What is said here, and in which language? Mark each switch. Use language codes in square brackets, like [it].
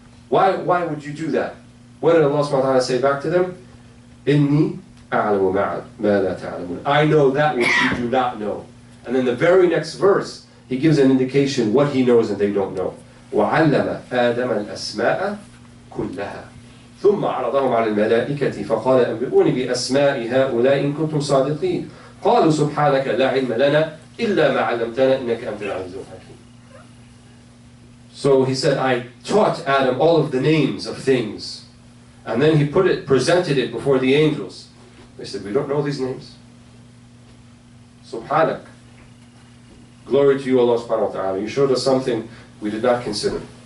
[en] Why would you do that? What did Allah subhanahu wa ta'ala say back to them? [ar] إِنِّي أَعْلَمُ مَا لَا تَعْلَمُونَ. [en] I know that which you do not know. And then the very next verse, He gives an indication what He knows and they don't know. [ar] وَعَلَّمَ آدَمَ الْأَسْمَاءَ كُلَّهَا. ثم عرضهم على الملائكة فقال أنبئوني بأسماء هؤلاء إن كنتم صادقين قالوا سبحانك لا علم لنا إلا ما علمتنا إنك أنت العزيز الحكيم. [en] So he said, I taught Adam all of the names of things. And then he presented it before the angels. They said, we don't know these names. Subhanak. Glory to you, Allah subhanahu wa ta'ala. You showed us something we did not consider.